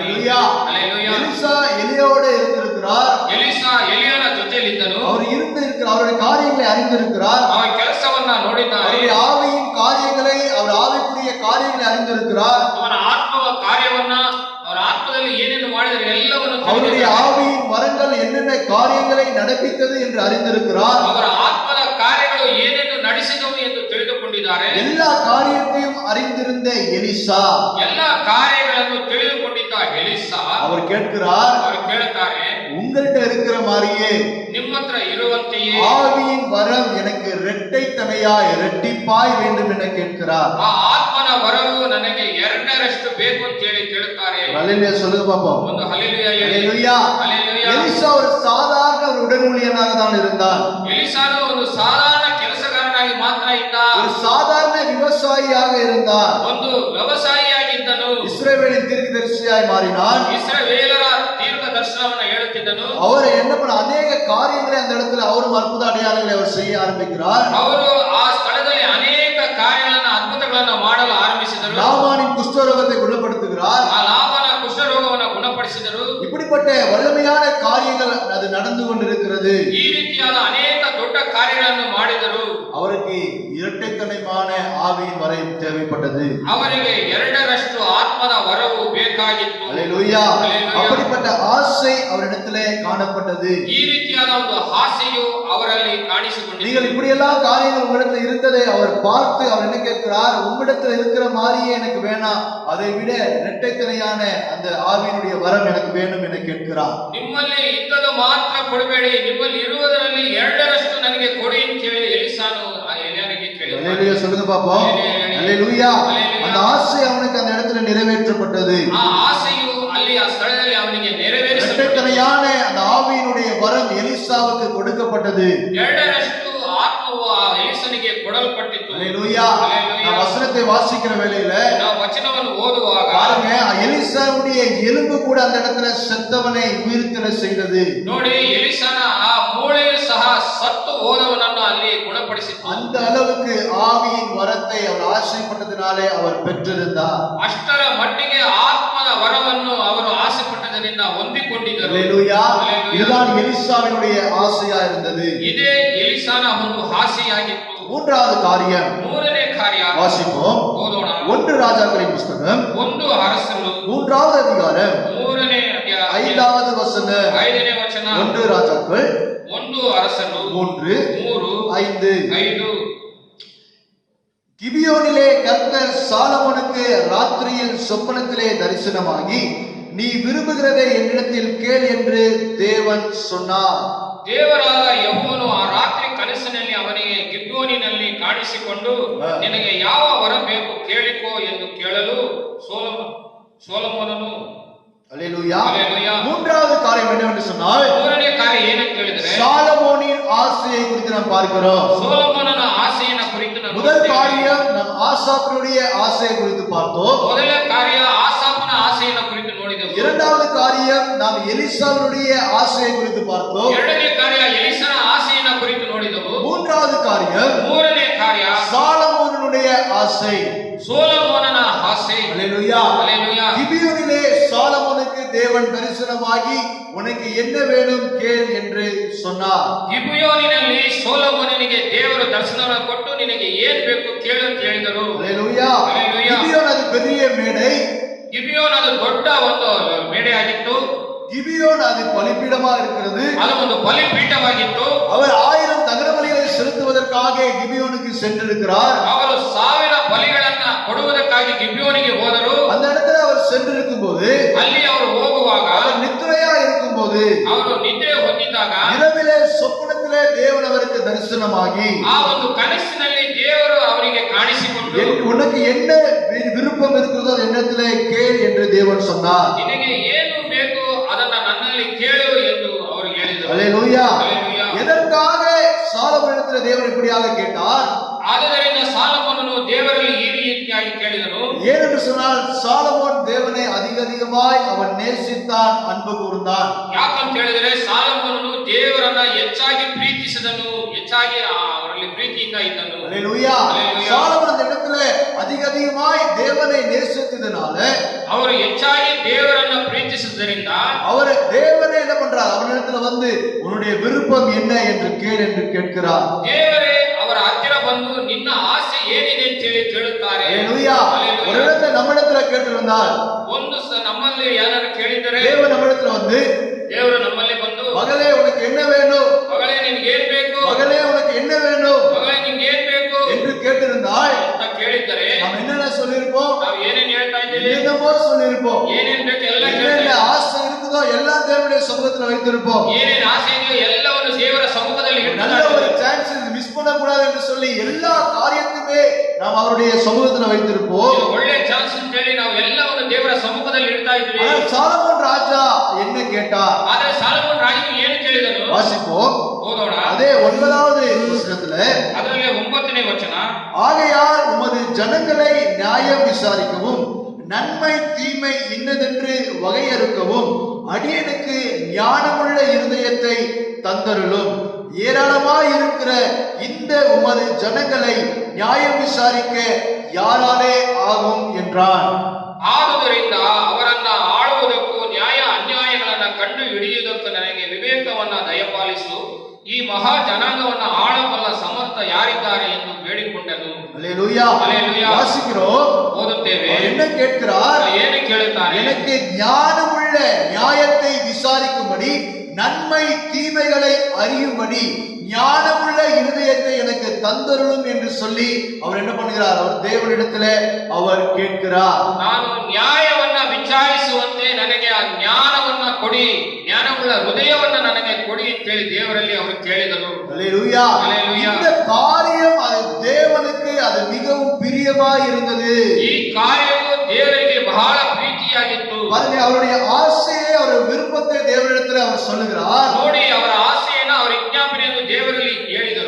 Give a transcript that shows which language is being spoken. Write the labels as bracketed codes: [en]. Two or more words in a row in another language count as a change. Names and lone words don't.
[ta] ஹல்லேலூயா. எலிசா எலியாவோட இருந்திருக்கிறார். [kn] ಎಲಿಸಾ ಎಲಿಯನ ಜೊತೆಯಲ್ಲಿದ್ದನು. [ta] அவர் இருந்திருக்கிறார், அவருடைய காரியங்களை அறிந்திருக்கிறார். [kn] ಅವನ ಕೆಲಸವನ್ನ ನೋಡಿದ್ದಾನೆ. [ta] அவருடைய ஆவியின் காரியங்களை, அவர் ஆவிக்குரிய காரியங்களை அறிந்திருக்கிறார். [kn] ಅವನ ಆತ್ಮವ ಕಾರ್ಯವನ್ನ, ಅವರ ಆತ್ಮದಲ್ಲಿ ಏನೇನು ಮಾಡಿದರೆ ಎಲ್ಲವನ್ನು [ta] அவருடைய ஆவியின் வரங்கள் என்னென்ன காரியங்களை நடப்பித்தது என்று அறிந்திருக்கிறார். [kn] ಅವರ ಆತ್ಮದ ಕಾರ್ಯಗಳು ಏನೇನು ನಡೆಸಿದವು ಎಂದು ತಿಳಿದುಕೊಂಡಿದ್ದಾರೆ. [ta] எல்லா காரியத்தையும் அறிந்திருந்த எலிசா, [kn] ಎಲ್ಲಾ ಕಾರ್ಯಗಳನ್ನು ತಿಳಿದುಕೊಂಡಿದ್ದ ಎಲಿಸಾ [ta] அவர் கேட்கிறார், [kn] ಅವರು ಕೇಳುತ್ತಾರೆ, [ta] உங்கள்கிட்ட இருக்கிற மாதிரியே [kn] ನಿಮ್ಮ ಹತ್ರ ಇರುವಂತೆಯೇ [ta] ஆவியின் வரம் எனக்கு இரட்டைத்தனையாய் இரட்டிப்பாய் வேண்டும் என கேட்கிறார். [kn] ಆ ಆತ್ಮನ ವರವು ನನಗೆ ಎರಡರಷ್ಟು ಬೇಕು ಅಂತ ಹೇಳಿ ಕೇಳುತ್ತಾರೆ. [ta] ஹல்லேலூயா சொல்லுங்க பாப்போம். [kn] ಒಂದು ಹಲ್ಲೆಲೂಯಾ ಹೇಳಿ. [ta] ஹல்லேலூயா. [kn] ಹಲ್ಲೆಲೂಯಾ. [ta] எலிசா ஒரு சாதாரண ஒரு உடன் ஊழியனாக தான் இருந்தார். [kn] ಎಲಿಸಾನು ಒಂದು ಸಾಧಾರಣ ಕೆಲಸಗಾರನಾಗಿ ಮಾತ್ರ ಇದ್ದ. [ta] ஒரு சாதாரண விவசாயியாக இருந்தார். [kn] ಒಂದು ವ್ಯವಸಾಯಿಯಾಗಿದ್ದನು. [ta] இஸ்ரவேலின் தீர்க்கதரிசியாய் மாறினார். [kn] ಇಸ್ರಾಯೇಲರ ದೀರ್ಘ ದರ್ಶನವನ್ನು ಹೇಳುತ್ತಿದ್ದನು. [ta] அவர் என்ன பண்ண அநேக காரியங்களை அந்த இடத்துல அவரும் அற்புத அடையாளங்களை அவர் செய்ய ஆரம்பிக்கிறார். [kn] ಅವರು ಆ ಸ್ಥಳದಲ್ಲಿ ಅನೇಕ ಕಾರ್ಯಗಳನ್ನು, ಅದ್ಭುತಗಳನ್ನು ಮಾಡಲು ಆರಂಭಿಸಿದರು. [ta] நாமானின் குஷ்டரோகத்தை குணப்படுத்துகிறார். [kn] ಆ ಲಾಭನ ಕುಷ್ಠರೋಗವನ್ನು ಗುಣಪಡಿಸಿದರು. [ta] இப்படிப்பட்ட வல்லமையான காரியங்கள் அது நடந்து கொண்டிருக்கிறது. [kn] ಈ ರೀತಿಯಾದ ಅನೇಕ ದೊಡ್ಡ ಕಾರ್ಯಗಳನ್ನು ಮಾಡಿದರು. [ta] அவருக்கு இரட்டைத்தனைமான ஆவியின் வரம் தேவைப்பட்டது. [kn] ಅವರಿಗೆ ಎರಡರಷ್ಟು ಆತ್ಮದ ವರವು ಬೇಕಾಗಿತ್ತು. [ta] ஹல்லேலூயா. அப்படிப்பட்ட ஆசை அவரிடத்திலே காணப்பட்டது. [kn] ಈ ರೀತಿಯಾದ ಒಂದು ಆಸೆಯು ಅವರಲ್ಲಿ ಕಾಣಿಸಿಕೊಂಡಿತು. [ta] நீங்கள் இப்படியெல்லாம் காரியங்கள் உங்களிடத்தில் இருந்ததை அவர் பார்த்து அவர் என்ன கேட்கிறார்? உங்களிடத்தில் இருக்கிற மாதிரியே எனக்கு வேணாம், அதை விட இரட்டைத்தனையான அந்த ஆவியினுடைய வரம் எனக்கு வேணும் என கேட்கிறார். [kn] ನಿಮ್ಮಲ್ಲಿ ಇದ್ದದ್ದು ಮಾತ್ರ ಕೊಡಬೇಡಿ, ನಿಮ್ಮಲ್ಲಿ ಇರುವುದರಲ್ಲಿ ಎರಡರಷ್ಟು ನನಗೆ ಕೊಡಿ ಅಂತ ಹೇಳಿ ಎಲಿಸಾನು ಆ ಎಲಿಯನಿಗೆ ಕೇಳಿದನು. [ta] ஹல்லேலூயா சொல்லுங்க பாப்போம். ஹல்லேலூயா. அந்த ஆசை அவனுக்கு அந்த இடத்துல நிறைவேற்றப்பட்டது. [kn] ಆ ಆಸೆಯು ಅಲ್ಲಿ ಆ ಸ್ಥಳದಲ್ಲಿ ಅವನಿಗೆ ನೆರವೇರಿಸಲ್ಪಟ್ಟಿತು. [ta] இரட்டைத்தனையான அந்த ஆவியினுடைய வரம் எலிசாவுக்கு கொடுக்கப்பட்டது. [kn] ಎರಡರಷ್ಟು ಆತ್ಮವು ಆ ಎಲಿಸನಿಗೆ ಕೊಡಲ್ಪಟ್ಟಿತು. [ta] ஹல்லேலூயா. நான் வசனத்தை வாசிக்கிற வேளையில [kn] ನಾವು ವಚನವನ್ನು ಓದುವಾಗ [ta] பாருங்க, எலிசாவுடைய எலும்பு கூட அந்த இடத்துல செத்தவனை உயிர்த்தெழ செய்தது. [kn] ನೋಡಿ, ಎಲಿಸನ ಆ ಮೂಳೆಯು ಸಹ ಸತ್ತು ಹೋದವನನ್ನು ಅಲ್ಲಿ ಗುಣಪಡಿಸಿತು. [ta] அந்த அளவுக்கு ஆவியின் வரத்தை அவர் ஆசைப்பட்டதினாலே அவர் பெற்றிருந்தார். [kn] ಅಷ್ಟರ ಮಟ್ಟಿಗೆ ಆತ್ಮದ ವರವನ್ನು ಅವರು ಆಸೆ ಪಟ್ಟದರಿಂದ ಹೊಂದಿಕೊಂಡಿದ್ದರು. [ta] ஹல்லேலூயா. ஹல்லேலூயா. இதுதான் எலிசாவினுடைய ஆசையா இருந்தது. [kn] ಇದೇ ಎಲಿಸನ ಒಂದು ಆಸೆಯಾಗಿತ್ತು. [ta] மூன்றாவது காரியம் [kn] ಮೂರನೇ ಕಾರ್ಯ [ta] வாசிப்போம். [kn] ಓದೋಣ. [ta] 1 ராஜாக்களின் புஸ்தகம் [kn] ಒಂದು ಅರಸರು [ta] 3வது அதிகாரம் [kn] ಮೂರನೇ ಅಧ್ಯಾಯ [ta] 5வது வசனம். [kn] 5ನೇ ವಚನ. [ta] 1 ராஜாக்கள் [kn] ಒಂದು ಅರಸರು 3 3 5. 5. [ta] கிபியோனிலே கர்த்தர் சாலமோனுக்கு ராத்திரியில் சொப்பனத்திலே தரிசனமாகி, நீ விரும்புகிறதை என்னிடத்தில் கேள் என்று தேவன் சொன்னார். [kn] ದೇವರಾದ ಯೆಹೋವನು ಆ ರಾತ್ರಿ ಕನಸಿನಲ್ಲಿ ಅವನಿಗೆ ಗಿಬ್ಯೋನಿನಲ್ಲಿ ಕಾಣಿಸಿಕೊಂಡು, ನಿನಗೆ ಯಾವ ವರ ಬೇಕು ಕೇಳಿಕೋ ಎಂದು ಕೇಳಲು ಸೋಲೊಮೋನನು. [ta] அல்லேலூயா. அல்லேலூயா. மூன்றாவது காரியம் என்னவென்று சொன்னால், [kn] ಮೂರನೇ ಕಾರ್ಯ ಏನಂತ ಹೇಳಿದ್ರೆ, [ta] சாலமோனின் ஆசையை குறித்து நாம் பார்க்கிறோம். [kn] ಸೋಲೊಮೋನನ ಆಸೆಯನ್ನು ಕುರಿತು ನಾವು [ta] முதல் [kn] ನೋಡ್ತೇವೆ. [ta] காரியம் நாம் ஆசாப்பினுடைய ஆசையை குறித்து பார்த்தோம். [kn] ಮೊದಲ ಕಾರ್ಯ ಆಸಾಫನ ಆಸೆಯನ್ನು ಕುರಿತು ನೋಡಿದೆವು. [ta] இரண்டாவது காரியம் நாம் எலிசாவினுடைய ஆசையை குறித்து பார்த்தோம். [kn] ಎರಡನೇ ಕಾರ್ಯ ಎಲಿಸನ ಆಸೆಯನ್ನು ಕುರಿತು ನೋಡಿದೆವು. [ta] மூன்றாவது காரியம் [kn] ಮೂರನೇ ಕಾರ್ಯ [ta] சாலமோனுடைய ஆசை. [kn] ಸೋಲೊಮೋನನ ಆಸೆ. [ta] அல்லேலூயா. அல்லேலூயா. கிபியோனிலே சாலமோனுக்கு தேவன் தரிசனமாகி, உனக்கு என்ன வேணும் கேள் என்று சொன்னார். [kn] ಗಿಬ್ಯೋನಿನಲ್ಲಿ ಸೋಲೊಮೋನನಿಗೆ ದೇವರು ದರ್ಶನವನ್ನು ಕೊಟ್ಟು, ನಿನಗೆ ಏನ್ ಬೇಕು ಕೇಳು ಅಂತ ಹೇಳಿದರು. [ta] அல்லேலூயா. அல்லேலூயா. கிபியோன் அது பெரிய மேடை. [kn] ಗಿಬಿಯೋನ್ ಅದು ದೊಡ್ಡ ಒಂದು ಮೇಡೆ ಆಗಿತ್ತು. [ta] கிபியோன் அது பலிபீடமா இருக்கிறது. [kn] ಅದು ಒಂದು ಬಲಿಪೀಠವಾಗಿತ್ತು. [ta] அவர் 1000 தகன பலிகளை செலுத்துவதற்காக கிபியோனுக்கு சென்றிருக்கிறார். [kn] ಅವರು 1000 ಬಲಿಗಳನ್ನ ಕೊಡುವುದಕ್ಕಾಗಿ ಗಿಬ್ಯೋನಿಗೆ ಹೋದರು. [ta] அந்த இடத்துல அவர் சென்றிருக்கும் போது, [kn] ಅಲ್ಲಿ ಅವರು ಹೋಗುವಾಗ, [ta] அவர் நித்திரையா இருக்கும் போது, [kn] ಅವರು ನಿದ್ರೆ ಹೊಂದಿದ್ದಾಗ, [ta] இரவிலே சொப்பனத்திலே தேவன் அவருக்கு தரிசனமாகி, [kn] ಆ ಒಂದು ಕನಸಿನಲ್ಲಿ ದೇವರು ಅವರಿಗೆ ಕಾಣಿಸಿಕೊಂಡು, [ta] உனக்கு என்ன விருப்பம் இருக்கிறதோ அது என்னத்திலே கேள் என்று தேவன் சொன்னார். [kn] ನಿನಗೆ ಏನು ಬೇಕು ಅದನ್ನ ನನ್ನಲ್ಲಿ ಕೇಳು ಎಂದು ಅವರು ಹೇಳಿದರು. [ta] அல்லேலூயா. அல்லேலூயா. எதற்காக சாலமோனிடத்தில் தேவன் இப்படியாக கேட்டார்? [kn] ಆ ಆದುದರಿಂದ ಸಾಲಮೋನನು ದೇವರಲ್ಲಿ ಈ ರೀತಿಯಾಗಿ ಕೇಳಿದನು. [ta] ஏனென்று சொன்னால் சாலமோன் தேவனை அதிகமாய் அவன் நேசித்தான், அன்பு கூர்ந்தான். [kn] ಯಾಕಂತ ಹೇಳಿದ್ರೆ ಸಾಲಮೋನನು ದೇವರನ್ನ ಹೆಚ್ಚಾಗಿ ಪ್ರೀತಿಸಿದನು, ಹೆಚ್ಚಾಗಿ ಅವರಲ್ಲಿ ಪ್ರೀತಿಯಿಂದ ಇದ್ದನು. [ta] அல்லேலூயா. அல்லேலூயா. சாலமோன் அந்த இடத்துல அதிகமாய் தேவனை நேசித்ததனால [kn] ಅವರು ಹೆಚ್ಚಾಗಿ ದೇವರನ್ನ ಪ್ರೀತಿಸಿದ್ದರಿಂದ [ta] அவர் தேவனை என்ன பண்றார், அவனிடத்துல வந்து உன்னுடைய விருப்பம் என்ன என்று கேள் என்று கேட்கிறார். [kn] ದೇವರೇ ಅವರ ಹತ್ತಿರ ಬಂದು ನಿನ್ನ ಆಸೆ ಏನಿದೆ ಅಂತ ಹೇಳಿ ಕೇಳುತ್ತಾರೆ. [ta] அல்லேலூயா. அல்லேலூயா. ஒரு இடத்துல நம்மிடத்துல கேட்டிருந்தால் [kn] ನಮ್ಮಲ್ಲಿ ಯಾರು ಕೇಳಿದರೆ [ta] தேவன் நம்மிடத்துல வந்து [kn] ದೇವರು ನಮ್ಮಲ್ಲಿ ಬಂದು [ta] மகளே உனக்கு என்ன வேணும், [kn] ಮಗಳೇ ನಿನ್ಗೆ ಏನ್ ಬೇಕು, [ta] மகளே உனக்கு என்ன வேணும் [kn] ಮಗಳೇ ನಿನ್ಗೆ ಏನ್ ಬೇಕು [ta] என்று கேட்டிருந்தால் [kn] ಅಂತ ಕೇಳಿದರೆ [ta] நாம் என்னென்ன சொல்லியிருப்போம், [kn] ನಾವು ಏನೇನ್ ಹೇಳ್ತಾ ಇದ್ದೀವಿ, [ta] என்னென்னமோ சொல்லியிருப்போம். [kn] ಏನೇನ್ ಬೇಕು ಎಲ್ಲ [ta] என்னென்ன ஆசை இருக்குதோ எல்லாம் தேவனுடைய சமூகத்துல வைத்திருப்போம். [kn] ಏನೇನ್ ಆಸೆ ಇದೆಯೋ ಎಲ್ಲವನ್ನು ದೇವರ ಸಮ್ಮುಖದಲ್ಲಿ [ta] நல்ல ஒரு [en] chance miss [ta] பண்ணக்கூடாது என்று சொல்லி எல்லா காரியத்தையுமே நாம் அவருடைய சமூகத்துல வைத்திருப்போம். [kn] ಒಳ್ಳೆ ಚಾನ್ಸ್ ಅಂತ ಹೇಳಿ ನಾವು ಎಲ್ಲವನ್ನು ದೇವರ ಸಮ್ಮುಖದಲ್ಲಿ ಇಡ್ತಾ ಇದ್ವಿ. [ta] ஆனால் சாலமோன் ராஜா என்ன கேட்டார், [kn] ಆದ್ರೆ ಸಾಲಮೋನ್ ರಾಜನು ಏನು ಕೇಳಿದನು [ta] வாசிப்போம். [kn] ಓದೋಣ. [ta] அதே 9வது வசனத்துல, [kn] ಅದರಲ್ಲಿ 9ನೇ ವಚನ, [ta] ஆகையால் உமது ஜனங்களை நியாயம் விசாரிக்கவும் நன்மை தீமை இன்னதென்று வகையறுக்கவும் அடியனுக்கு ஞானமுள்ள இருதயத்தை தந்தருளும். ஏராளமாய் இருக்கிற இந்த உமது ஜனங்களை நியாயம் விசாரிக்க யாராலே ஆகும் என்றான். [kn] ಆದುದರಿಂದ ಅವರನ್ನ ಆಳುವುದಕ್ಕೂ ನ್ಯಾಯ ಅನ್ಯಾಯಗಳನ್ನ ಕಂಡು ಹಿಡಿಯುವುದಕ್ಕೂ ನನಗೆ ವಿವೇಕವನ್ನ ದಯಪಾಲಿಸು. ಈ ಮಹಾ ಜನಾಂಗವನ್ನ ಆಳಬಲ್ಲ ಸಮರ್ಥ ಯಾರಿದ್ದಾರೆ ಎಂದು ಬೇಡಿಕೊಂಡನು. [ta] அல்லேலூயா. அல்லேலூயா. வாசிக்கிறோம். [kn] ಓದುತ್ತೇವೆ. [ta] அவர் என்ன கேட்கிறார், [kn] ಏನು ಕೇಳುತ್ತಾರೆ, [ta] எனக்கு ஞானமுள்ள நியாயத்தை விசாரிக்கும்படி நன்மை தீமைகளை அறியும்படி ஞானமுள்ள இருதயத்தை எனக்கு தந்தருளும் என்று சொல்லி அவர் என்ன பண்ணுகிறார், அவர் தேவனிடத்துல அவர் கேட்கிறார். [kn] ನಾನು ನ್ಯಾಯವನ್ನ ವಿಚಾರಿಸುವಂತೆ ನನಗೆ ಆ ಜ್ಞಾನವನ್ನ ಕೊಡಿ, ಜ್ಞಾನವುಳ್ಳ ಹೃದಯವನ್ನ ನನಗೆ ಕೊಡಿ ಅಂತೇಳಿ ದೇವರಲ್ಲಿ ಅವರು ಕೇಳಿದರು. [ta] அல்லேலூயா. அல்லேலூயா. இந்த காரியம் அது தேவனுக்கு அது மிகவும் பிரியமாய் இருந்தது. [kn] ಈ ಕಾರ್ಯವು ದೇವರಿಗೆ ಬಹಳ ಪ್ರೀತಿಯಾಗಿತ್ತು. [ta] பாருங்க, அவருடைய ஆசையை, அவருடைய விருப்பத்தை தேவனிடத்துல அவர் சொல்லுகிறார். [kn] ನೋಡಿ, ಅವರ ಆಸೆಯನ್ನು ಅವರ ವಿಜ್ಞಾಪನೆಯನ್ನು ದೇವರಲ್ಲಿ ಹೇಳಿದರು.